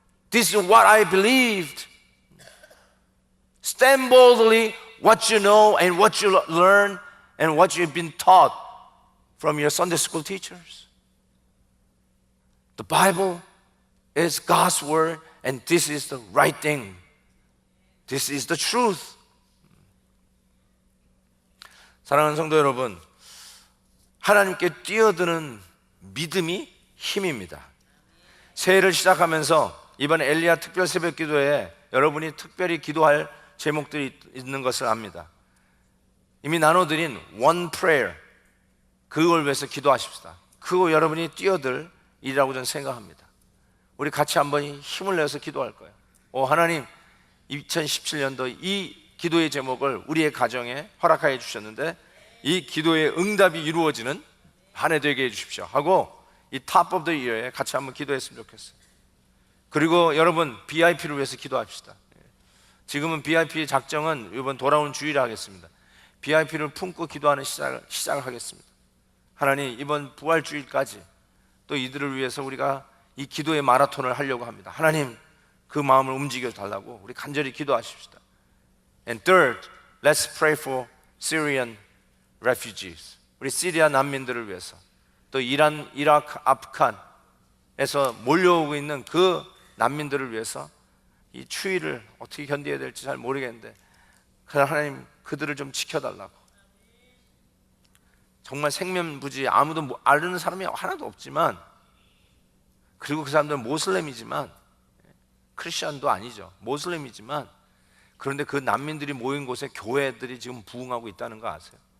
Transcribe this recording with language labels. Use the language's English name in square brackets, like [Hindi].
[English] This is what I believed. Stand boldly what you know and what you learn and what you've been taught from your Sunday school teachers. The Bible is God's word, and this is the right thing. This is the truth. [Korean] 사랑하는 성도 여러분, 하나님께 뛰어드는 믿음이 힘입니다. 새해를 시작하면서 이번 엘리야 특별 새벽 기도에 여러분이 특별히 기도할 제목들이 있는 것을 압니다. 이미 나눠드린 [English] one prayer, [Korean] 그걸 위해서 기도하십시다. 그거 여러분이 뛰어들 일이라고 저는 생각합니다. 우리 같이 한번 힘을 내서 기도할 거예요. 하나님, 2017년도 이 기도의 제목을 우리의 가정에 허락하여 주셨는데 이 기도의 응답이 이루어지는 한 해 되게 해주십시오 하고 이 Top of the Year에 같이 한번 기도했으면 좋겠어요. 그리고 여러분 BIP를 위해서 기도합시다. 지금은 BIP의 작정은 이번 돌아온 주일에 하겠습니다. BIP를 품고 기도하는 시작을 하겠습니다. 하나님, 이번 부활주일까지 또 이들을 위해서 우리가 이 기도의 마라톤을 하려고 합니다. 하나님, 그 마음을 움직여 달라고 우리 간절히 기도하십시다. [English] And third, let's pray for Syrian refugees. [Korean] 우리 시리아 난민들을 위해서, 또 이란, 이라크, 아프간에서 몰려오고 있는 그 난민들을 위해서 이 추위를 어떻게 견뎌야 될지 잘 모르겠는데 하나님, 그들을 좀 지켜달라고. 정말 생면부지 아무도 아는 사람이 하나도 없지만, 그리고 그 사람들은 모슬렘이지만, 크리스천도 아니죠, 모슬렘이지만, 그런데 그 난민들이 모인 곳에 교회들이 지금 부흥하고 있다는 거 아세요?